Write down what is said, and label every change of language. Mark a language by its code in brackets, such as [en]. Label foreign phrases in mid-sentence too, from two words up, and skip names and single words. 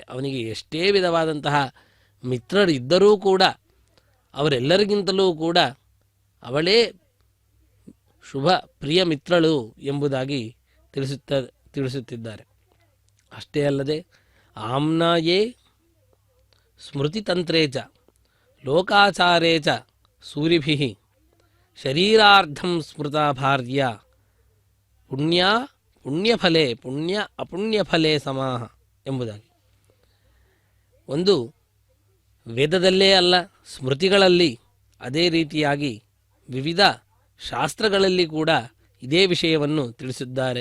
[kn] ಅವನಿಗೆ ಎಷ್ಟೇ ವಿಧವಾದಂತಹ ಮಿತ್ರರು ಇದ್ದರೂ ಕೂಡ ಅವರೆಲ್ಲರಿಗಿಂತಲೂ ಕೂಡ ಅವಳೇ ಶುಭ ಪ್ರಿಯ ಮಿತ್ರಳು ಎಂಬುದಾಗಿ ತಿಳಿಸುತ್ತಿದ್ದಾರೆ. [sa] ಅಷ್ಟೇ ಅಲ್ಲದೆ ಆಮ್ನಾಯೇ ಸ್ಮೃತಿತಂತ್ರೇ ಚ లోకాచారే చ సూరిభిః శరీరార్థం స్మృతా భార్య ಪುಣ್ಯಫಲೆ ಪುಣ್ಯ ಅಪುಣ್ಯಫಲೆ ಸಮಾಹ ಎಂಬುದಾಗಿ. [kn] ಒಂದು ವೇದದಲ್ಲೇ ಅಲ್ಲ, ಸ್ಮೃತಿಗಳಲ್ಲಿ, ಅದೇ ರೀತಿಯಾಗಿ ವಿವಿಧ ಶಾಸ್ತ್ರಗಳಲ್ಲಿ ಕೂಡ ಇದೇ ವಿಷಯವನ್ನು ತಿಳಿಸಿದ್ದಾರೆ.